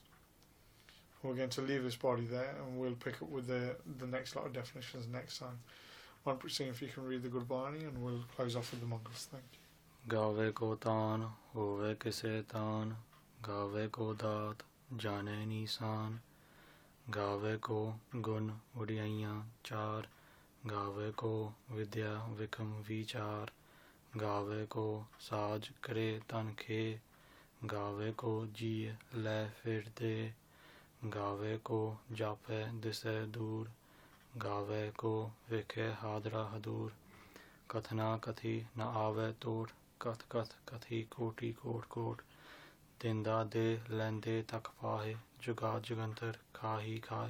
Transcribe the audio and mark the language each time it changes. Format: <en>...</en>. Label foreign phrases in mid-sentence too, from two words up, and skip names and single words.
<en>We're going to leave this body there, and we'll pick up with the next lot of definitions next time. Kamalpreet Singh, if you can read the Gurbani, and we'll close off with the Mangals. Thank you.</en> <pa>ਗਾਵੈ ਕੋ ਤਾਣੁ ਹੋਵੈ ਕਿਸੈ ਤਾਣੁ, ਗਾਵੈ ਕੋ ਦਾਤਿ ਜਾਣੈ ਨੀਸਾਣੁ ਗਾਵੈ ਕੋ ਗੁਣ ਵਡਿਆਈਆ ਚਾਰ ਗਾਵੈ ਕੋ ਵਿਦਿਆ ਵਿਖਮੁ ਵੀਚਾਰੁ ਗਾਵੈ ਕੋ ਸਾਜਿ ਕਰੇ ਤਨੁ ਖੇਹ ਗਾਵੈ ਕੋ ਜੀਅ ਲੈ ਫਿਰਿ ਦੇਹ, ਗਾਵੇ ਕੋ ਜਾਪੈ ਦਿਸੈ ਦੂਰ, ਗਾਵੇ ਕੋ ਵੇਖੇ ਹਾਦਰਾ ਹਦੂਰ। ਕਥਨਾ ਕਥੀ ਨ ਆਵੈ ਤੋੜ, ਕਥ ਕਥ ਕਥੀ ਕੋਟੀ ਕੋਟ ਕੋਟ। ਦਿੰਦਾ ਦੇ ਲੈਂਦੇ ਤੱਕ ਪਾਹੇ, ਜੁਗਾ ਜੁਗੰਤਰ ਖਾਹੀ ਖਾਏ।</pa>